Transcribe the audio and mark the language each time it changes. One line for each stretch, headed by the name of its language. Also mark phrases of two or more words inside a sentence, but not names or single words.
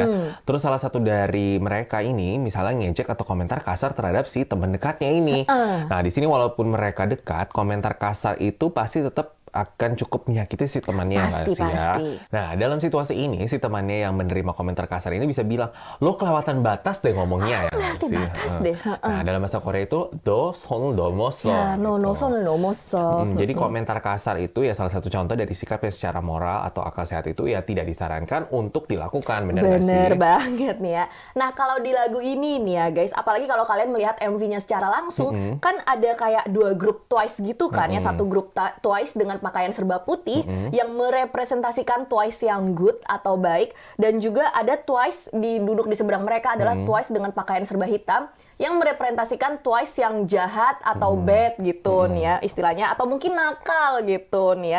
Indonesian: Terus salah satu dari mereka ini misalnya ngejek atau komentar kasar terhadap si teman dekatnya ini. Nah, di sini walaupun mereka dekat, komentar kasar itu pasti tetap akan cukup menyakiti si temannya nggak Pasti, sih ya. pasti. Nah, dalam situasi ini si temannya yang menerima komentar kasar ini bisa bilang, lo kelewatan batas deh ngomongnya ya nggak kelewatan sih. batas deh. Nah, dalam bahasa Korea itu
Korean: 도 손을 넘었어.
Indonesian: Ya, no,
Korean: 선을 넘었어.
Indonesian: Jadi komentar kasar itu ya salah satu contoh dari sikap yang secara moral atau akal sehat itu ya tidak disarankan untuk dilakukan, benar nggak sih? Bener banget nih ya. Nah, kalau di lagu ini nih ya guys, apalagi kalau kalian melihat MV-nya secara langsung, kan ada kayak dua grup Twice gitu kan ya. Satu grup Twice dengan pakaian serba putih yang merepresentasikan Twice yang good atau baik, dan juga ada Twice duduk di seberang mereka adalah Twice dengan pakaian serba hitam yang merepresentasikan Twice yang jahat atau bad gitu nih ya istilahnya, atau mungkin nakal gitu nih ya.